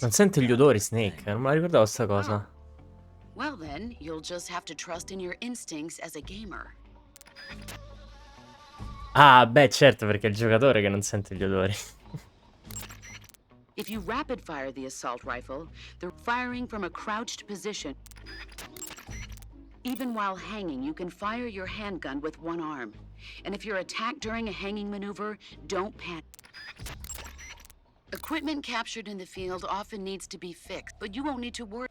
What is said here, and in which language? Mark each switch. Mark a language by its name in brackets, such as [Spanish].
[Italian] Non sente gli odori, Snake. Non me la ricordavo sta cosa. [English] Well then, you'll just have to trust in your instincts as a gamer. [Italian] Ah, beh, certo, perché è il giocatore che non sente gli odori. [English] If you rapid fire the assault rifle, they're firing from a crouched position. Even while hanging, you can fire your handgun with one arm. And if you're attacked during a hanging maneuver, don't panic. Equipment captured in the field often needs to be fixed, but you won't need to worry.